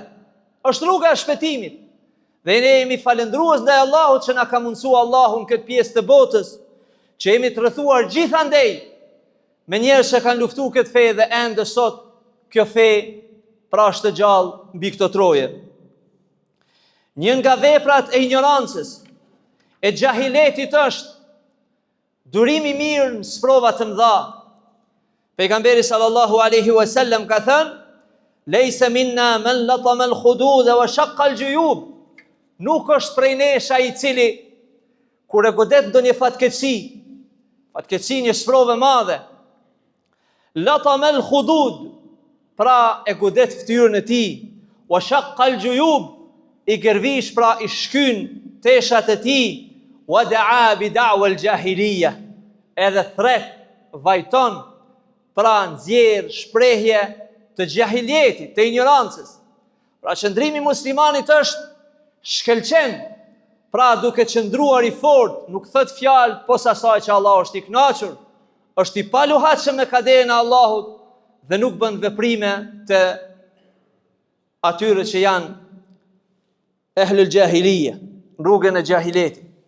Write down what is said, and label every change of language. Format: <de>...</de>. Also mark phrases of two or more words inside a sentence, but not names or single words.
<sq>Është rruga e shpëtimit. Dhe ne jemi falendrues ndaj Allahut që na ka mundsuar Allahu në këtë pjesë të botës, që jemi të rrethuar gjithandej me njerëz që kanë luftuar këtë fe dhe ende sot kjo fe pra është gjallë mbi këto troje. Një nga veprat e ignorancës, e xahiletit është durimi mirë në sprova të mëdha. Pejgamberi</sq> <ar>صلى الله عليه وسلم</ar> <sq>ka thënë,</sq> <ar>ليس منا من لطم الخدود وشق الجيوب.</ar> <sq>Nuk është prej nesh ai i cili kur e godet ndonjë fatkeqësi një sprovë e madhe,</sq> <ar>لطم الخدود,</ar> <sq>pra e godet fytyrën e tij,</sq> <ar>وشق الجيوب,</ar> <sq>i gërvish pra i shkyn teshat e tij,</sq> <ar>ودعا بدعوى الجاهلية,</ar> <sq>edhe thret, vajton, pra nxjerr shprehje të gjahiljetit, të ignorancës. Pra qëndrimi muslimanit është shkelqen pra duke qëndruar i fort, nuk thot fjalë posa asaj që Allah është i kënaqur, është i paluhatshëm me kaderën e Allahut dhe nuk bën veprime të atyre që janë</sq> <ar>أهل الجاهلية,</ar> <sq>rrugën e jahiletit.</sq>